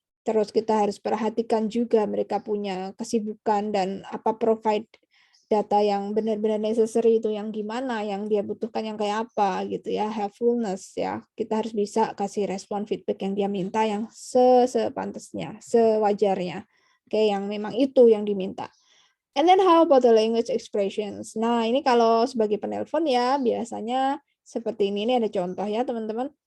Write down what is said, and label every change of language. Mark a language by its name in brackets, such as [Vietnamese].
[Indonesian] Terus kita harus perhatikan juga mereka punya kesibukan dan apa provide data yang benar-benar necessary itu yang gimana, yang dia butuhkan yang kayak apa gitu ya, helpfulness ya. Kita harus bisa kasih respon feedback yang dia minta yang sepantasnya, sewajarnya. Oke, yang memang itu yang diminta. [English] And then how about the language expressions? [Indonesian] Nah, ini kalau sebagai penelpon ya biasanya seperti ini ada contoh ya teman-teman.